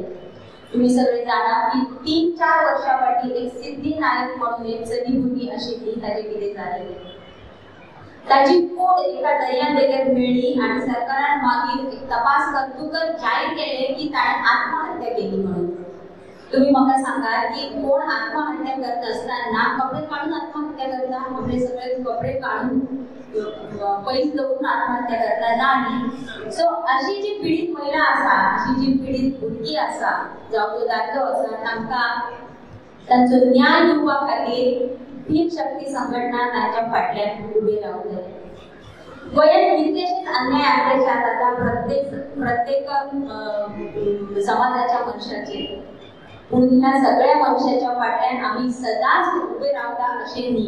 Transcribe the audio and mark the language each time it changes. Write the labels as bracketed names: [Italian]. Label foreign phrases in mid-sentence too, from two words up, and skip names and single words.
[Konkani] तुम्ही सगळे जाणा की 3-4 वर्षां फाटीं एक सिद्धी नायक म्हणून एक चली भुरगी आशिल्ली, ताचे कितें जालें, ताची कूड एका दर्यादेगेर मेळ्ळी आनी सरकारान मागीर एक तपास करतकच जाहीर केले की ताणें आत्महत्या केली म्हणून. [Marathi] तुम्ही म्हाका सांगा की कोण आत्महत्या करत असताना कपडे काढून आत्महत्या करता? आपले सगळे कपडे काढून पैस दवरून आत्महत्या करता नाही. [Konkani] सो अशी जी पीडित महिला आसा, अशी जी पीडित भुरगी आसा जावं तो दादलो आसा, तांकां तांचो न्याय दिवपा खातीर भीम शक्ती संघटना तांच्या फाटल्यान उबी रावतले. गोंयांत कितलेशेच अन्याय अत्याचार जाता प्रत्येक समाजाच्या मनशाचेर, पूण ह्या सगळ्या मनशाच्या फाटल्यान आमी सदांच उबे रावता अशें न्ही.